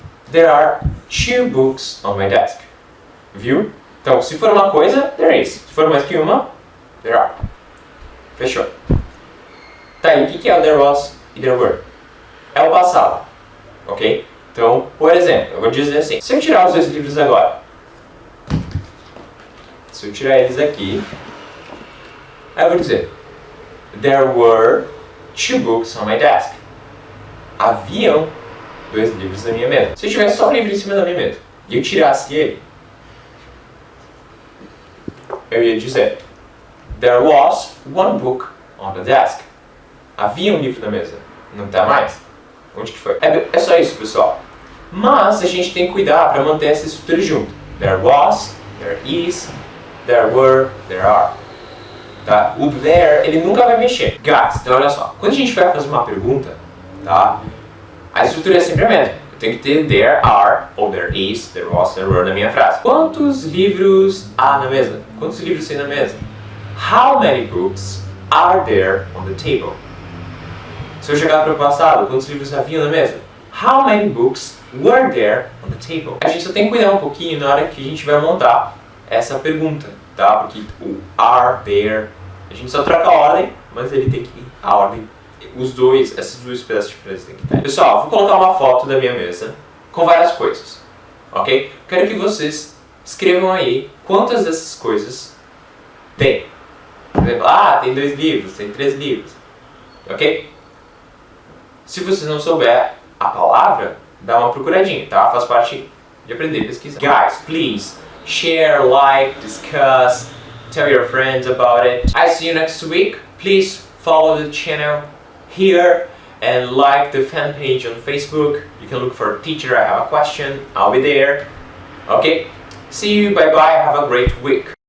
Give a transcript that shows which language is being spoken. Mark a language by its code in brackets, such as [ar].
[en] There are 2 books on my desk. [pt] Viu? Então, se for uma coisa, [en] there is. [pt] Se for mais que uma, [en] there are. [pt] Fechou. Tá, e o que é o [en] there was [pt] e [en] there were? [pt] É o passado. Ok? Então, por exemplo, eu vou dizer assim. Se eu tirar os 2 livros agora. Se eu tirar eles aqui. Aí eu vou dizer. [en] There were 2 books on my desk. [pt] Haviam 2 livros na minha mesa. Se eu tivesse só um livro em cima da minha mesa e eu tirasse ele, eu ia dizer [en] there was 1 book on the desk. [pt] Havia um livro na mesa. Não está mais? Onde que foi? É só isso, pessoal. Mas a gente tem que cuidar para manter essa estrutura junto. [en] There was, there is, there were, there are. [pt] Tá? O there, ele nunca vai mexer. Guys, então olha só. Quando a gente vai fazer uma pergunta, tá? A estrutura é sempre a mesma. Eu tenho que ter [en] there are, [pt] ou [en] there is, there was, there were [pt] na minha frase. Quantos livros há na mesa? Quantos livros tem na mesa? [en] How many books are there on the table? [pt] Se eu chegar para o passado, quantos livros haviam na mesa? [en] How many books were there on the table? [pt] A gente só tem que cuidar um pouquinho na hora que a gente vai montar essa pergunta, tá? Porque o are, there, a gente só troca a ordem, mas ele tem que ir a ordem. Esses dois pedaços de frase tem que estar. Pessoal, vou colocar uma foto da minha mesa com várias coisas, ok? Quero que vocês escrevam aí quantas dessas coisas tem. Por exemplo, tem 2 livros, tem 3 livros, ok? Se você não souber a palavra, dá uma procuradinha, tá? Faz parte de aprender a pesquisar. [en] Guys, please share, like, discuss, tell your friends about it. I see you next week. Please follow the channel here and like the fan page on Facebook. You can look for teacher, I have a question, I'll be there. Okay, see you, bye bye, have a great week.